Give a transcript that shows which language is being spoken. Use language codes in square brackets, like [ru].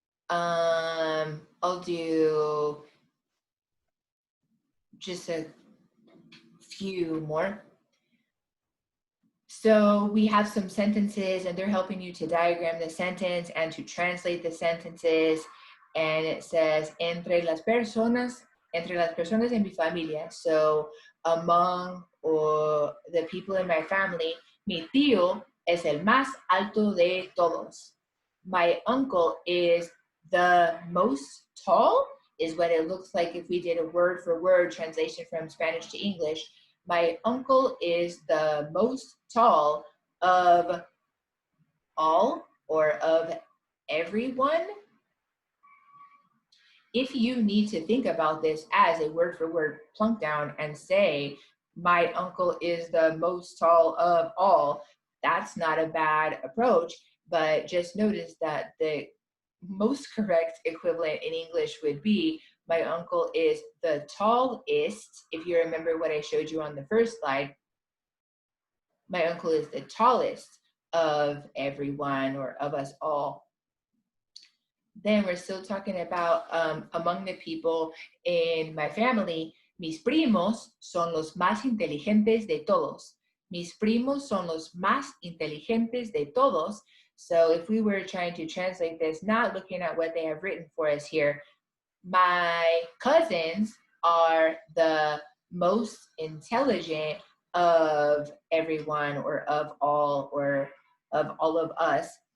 [en] I'll do just a few more. So we have some sentences and they're helping you to diagram the sentence and to translate the sentences. And it says, [es] entre las personas en mi familia. [en] So among the people in my family, [es] mi tío es el más alto de todos. [en] My uncle is the most tall, is what it looks like if we did a word for word translation from Spanish to English. My uncle is the most tall of all, or of everyone. If you need to think about this as a word for word plunk down and say, my uncle is the most tall of all, that's not a bad approach, but just notice that the most correct equivalent in English would be, my uncle is the tallest. If you remember what I showed you on the first slide, my uncle is the tallest of everyone, or of us all. Then we're still talking about among the people in my family, [es] mis primos son los más inteligentes de todos. Mis primos son los más inteligentes de todos. [en] So if we were trying to translate this, not looking at what they have written for us here, my cousins are the most intelligent of everyone, or of all, or of all of us.